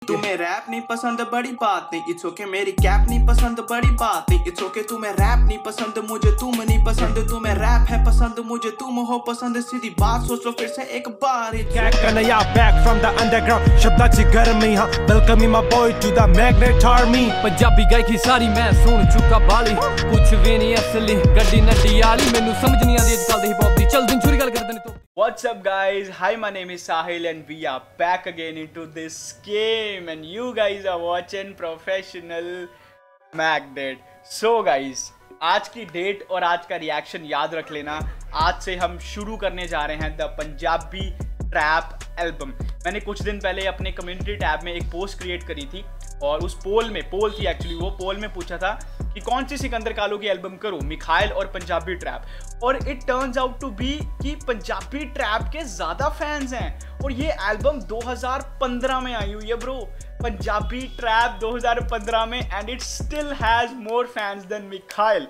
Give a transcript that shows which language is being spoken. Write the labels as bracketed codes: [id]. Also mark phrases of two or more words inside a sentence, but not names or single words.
[hi] तुम्हें रैप नहीं पसंद बड़ी बात नहीं, [en] it's okay [hi] मेरी कैप नहीं पसंद बड़ी बात नहीं, [en] it's okay [hi] तुम्हें रैप नहीं पसंद मुझे तुम नहीं पसंद, तुम्हें रैप है पसंद मुझे तुम हो पसंद, सीधी बात सोच लो फिर से एक बार। [en] कन्हैया back from the underground, [mr] शब्दाची गर्मी [en] हाँ welcoming my boy to the magnet army। [pa] ਪੰਜਾਬੀ ਗਾਇਕੀ ਸਾਰੀ ਮੈਂ ਸੁਣ ਚੁੱਕਾ ਬਾਲੀ, ਕੁਝ ਭੀ ਨਹੀਂ ਅਸਲੀ ਗੱਡੀ ਨੱਡੀ ਆਲੀ, ਮੈਨੂੰ ਸਮਝ ਨਹੀਂ ਆਤੀ ਅੱਜਕੱਲ੍ਹ ਦੀ [en] hip hop [pa] ਦੀ, ਚੱਲ ਦਿਨ ਛੁਰੀ ਗੱਲ ਕਰਦੇ ਨੇ ਤੋ। [en] What's up guys, hi my name is Sahil and we are back again into this game and you guys are watching Professional Magnet। So guys, [hi] आज की डेट और आज का रिएक्शन याद रख लेना, आज से हम शुरू करने जा रहे हैं द पंजाबी ट्रैप एल्बम। मैंने कुछ दिन पहले अपने [en] community tab [hi] में एक [en] post create [hi] करी थी और उस पोल थी एक्चुअली, वो पोल में पूछा था कि कौन सी सिकंदर कालो की एल्बम करूं, मिखाइल और पंजाबी ट्रैप, और [en] it turns out to be [hi] कि पंजाबी ट्रैप के ज़्यादा फैंस हैं और ये एल्बम 2015 में आई हुई है ब्रो, पंजाबी ट्रैप 2015 में, [en] and it still has more fans than मिखाइल।